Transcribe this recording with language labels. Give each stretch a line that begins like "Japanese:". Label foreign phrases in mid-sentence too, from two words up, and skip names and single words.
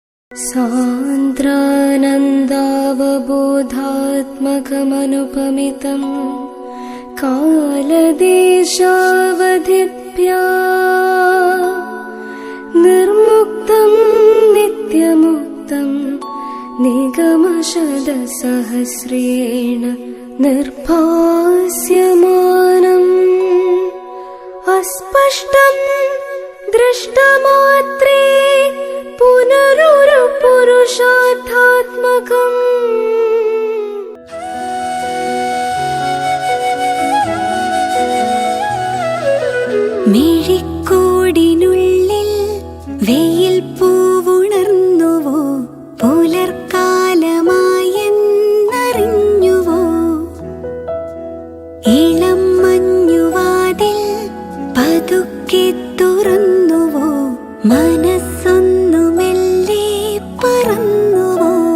Sanskrit: सान्द्रानन्दावबोधात्मकमनुपमितं कालदेशावधिभ्या निर्मुक्तं नित्यमुक्तं निगमशतसहस्रेण निर्भास्यमानम् अस्पष्टं दृष्टमात्रे पुनरुरुपुरुषार्थात्मकम्
Malayalam: മിഴിക്കോടിനുള്ളിൽ വെയിൽ പൂവുണർന്നുവോ, പുലർക്കാലമായെന്നറിഞ്ഞുവോ, ഇളം മഞ്ഞുവാതിൽ പതുക്കെ തുറന്നുവോ, മനസ്സൊന്നു മെല്ലെ പറന്നുവോ,